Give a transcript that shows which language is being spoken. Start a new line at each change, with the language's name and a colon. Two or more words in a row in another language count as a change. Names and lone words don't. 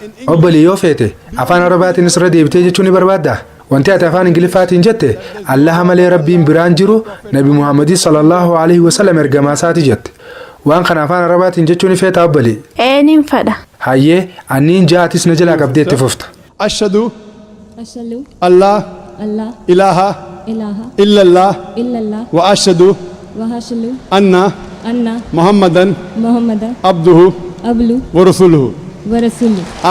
Oromo: obbolii yoo feete afaan arabaatiinis irra deebitee jechuu ni barbaaddaa? wanti ati afaan ingiliffaatiin jette allaha malee rabbiin biraan jiru nabi Muhammad
Arabic: صلى الله عليه وسلم
Oromo: ergamaa isaati jette. waan kana afaan arabaatiin jechuu ni feetaa obbolii? nin fedha. hayyee anniin ja'atis na jalaa qabdee itti fufta.
Arabic: ashhadu أشهد allah الله ilaha إله illallah إلا الله وأشهد وأشهد anna أن muhammadan محمدا abduhu عبده ورسوله. ورسوله.